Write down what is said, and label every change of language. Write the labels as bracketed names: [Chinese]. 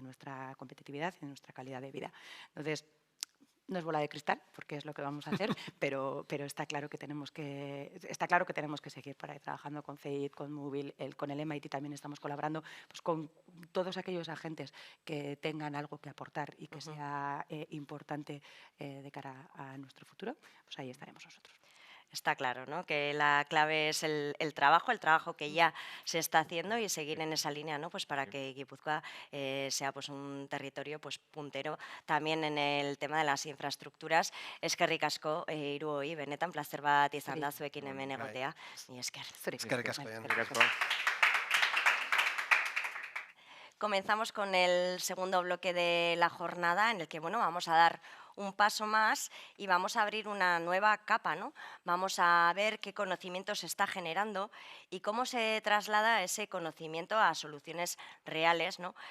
[Spanish] De nuestra competitividad y de nuestra calidad de vida. Entonces, no es bola de cristal, porque es lo que vamos a hacer, pero está claro que tenemos que seguir por ahí trabajando con CEIT, con Móvil, con el MIT también estamos colaborando, pues con todos aquellos agentes que tengan algo que aportar y que sea importante de cara a nuestro futuro, pues ahí estaremos nosotros. Está claro, ¿no? Que la clave es el trabajo que ya se está haciendo y seguir en esa línea, ¿no? Pues para que Guipúzcoa sea pues un territorio pues puntero también en el tema de las infraestructuras. [Basque] Eskerrik asko hiruoi, benetan plazer bat izan da zuekin hemen egotea. Ni esker. Eskerrik asko. [Spanish] Comenzamos con el segundo bloque de la jornada en el que, bueno, vamos a dar un paso más y vamos a abrir una nueva capa, ¿no? Vamos a ver qué conocimiento se está generando y cómo se traslada ese conocimiento a soluciones reales, ¿no?